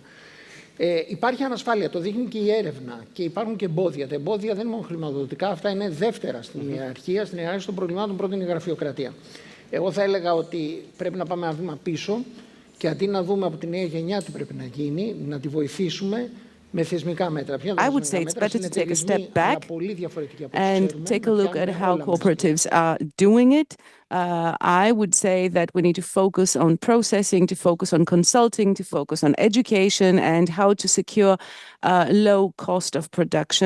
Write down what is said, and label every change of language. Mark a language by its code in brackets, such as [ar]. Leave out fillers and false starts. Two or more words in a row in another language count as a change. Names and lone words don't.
[el] Υπάρχει ανασφάλεια, το δείχνει και η έρευνα, και υπάρχουν και εμπόδια. Τα εμπόδια δεν είναι μόνο χρηματοδοτικά, αυτά είναι δεύτερα στην ιεραρχία. Στην ιεραρχία των προβλημάτων πρώτη είναι η γραφειοκρατία. Εγώ θα έλεγα ότι πρέπει να πάμε ένα βήμα πίσω και αντί να δούμε από τη νέα γενιά τι πρέπει να γίνει, να τη βοηθήσουμε. [en] I would say it's better to take a step back and take a look at how cooperatives are doing it. I would say that we need to focus on processing, to focus on consulting, to focus on education and how to secure low cost of production.